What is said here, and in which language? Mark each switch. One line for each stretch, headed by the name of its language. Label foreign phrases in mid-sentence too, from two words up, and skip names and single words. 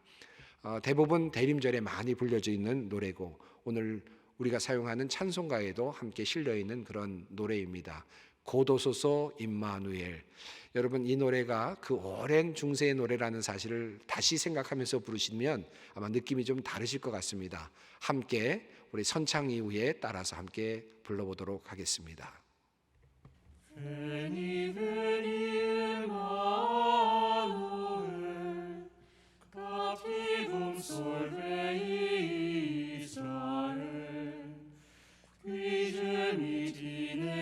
Korean: 대부분 대림절에 많이 불려져 있는 노래고 오늘 우리가 사용하는 찬송가에도 함께 실려 있는 그런 노래입니다. 곧 오소서 임마누엘. 여러분, 이 노래가 그 오랜 중세의 노래라는 사실을 다시 생각하면서 부르시면 아마 느낌이 좀 다르실 것 같습니다. 함께 우리 선창 이후에 따라서 함께 불러보도록 하겠습니다.
Latin: Veni, veni, Emmanuel, captivum solvei Israel, qui gemit in